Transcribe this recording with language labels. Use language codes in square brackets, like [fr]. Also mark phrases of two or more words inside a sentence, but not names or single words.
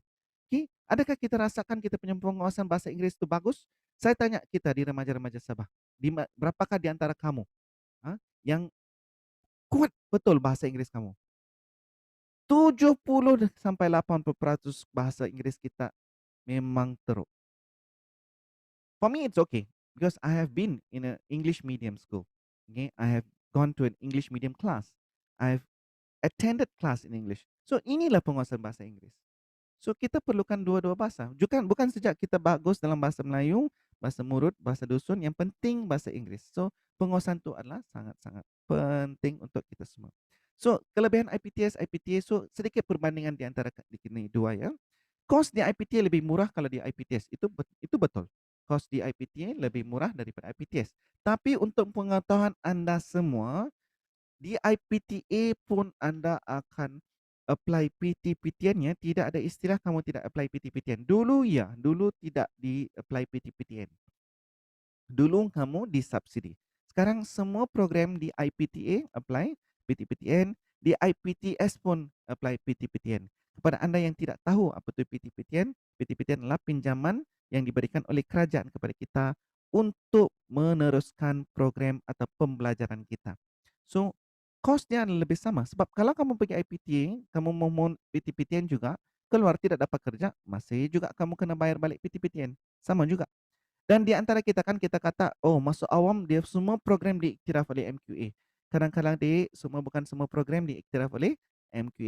[ms] Okey, adakah kita rasakan kita punya penguasaan bahasa Inggris itu bagus? Saya tanya kita di remaja-remaja Sabah, berapakah di antara kamu yang kuat betul bahasa Inggris kamu? 70 sampai 80% bahasa Inggris kita memang teruk. [en] For me, it's okay because I have been in an English medium school. Okay, I have gone to an English medium class. I've attended class in English. [ms] So inilah penguasaan bahasa Inggris. So kita perlukan dua-dua bahasa. Bukan sejak kita bagus dalam bahasa Melayu, bahasa Murut, bahasa Dusun, yang penting bahasa Inggris. So penguasaan itu adalah sangat-sangat penting untuk kita semua. So kelebihan IPTS, IPTA, so sedikit perbandingan di antara ini dua ya. Kos di IPTA lebih murah kalau di IPTS. Itu betul. Kos di IPTA lebih murah daripada IPTS. Tapi untuk pengetahuan Anda semua, di IPTA pun Anda akan apply PT-PTN-nya, tidak ada istilah kamu tidak apply PT-PTN. Dulu ya, dulu tidak di-apply PT-PTN. Dulu kamu disubsidi. Sekarang semua program di IPTA apply PT-PTN, Di IPTS pun apply PT-PTN. Kepada anda yang tidak tahu apa itu PT-PTN, PT-PTN adalah pinjaman yang diberikan oleh kerajaan kepada kita untuk meneruskan program atau pembelajaran kita. So, kosnya lebih sama sebab kalau kamu pergi IPTA, kamu memohon PT-PTN juga, keluar tidak dapat kerja, masih juga kamu kena bayar balik PT-PTN. Sama juga. Dan di antara kita kan kita kata, oh masuk awam dia semua program diiktiraf oleh MQA. Kadang-kadang semua bukan semua program diiktiraf oleh MQA.